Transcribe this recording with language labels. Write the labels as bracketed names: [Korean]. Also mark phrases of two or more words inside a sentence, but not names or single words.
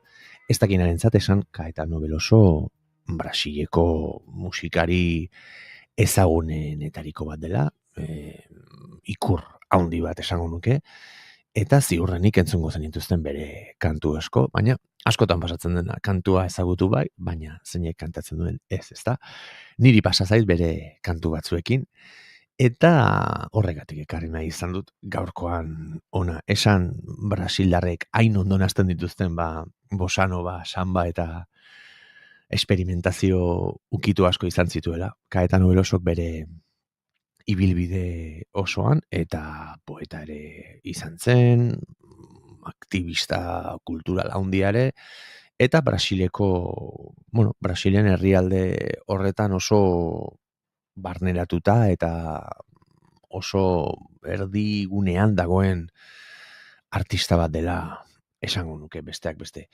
[Basque] Ez dakinarentzat esan Caetano Veloso Brasileko musikari ezagunenetariko bat dela, ikur handi bat esango nuke, eta ziurrenik entzungo zenituzten bere kantu asko, baina askotan pasatzen dena kantua ezagutu bai, baina zeinek kantatzen duen ezta? Niri pasa zait bere kantu batzuekin, eta horregatik ekarri nahi izan dut gaurkoan ona. Esan brasildarrek hain ondo nazten dituzten bossa nova, samba eta experimentazio ukitu asko izan zituela. Caetano Velosok bere ibilbide osoan eta poeta ere izan zen, aktivista kultural handiare, eta Brasilen herrialde horretan oso barneratuta eta oso erdigunean dagoen artista bat dela esango nuke besteak beste.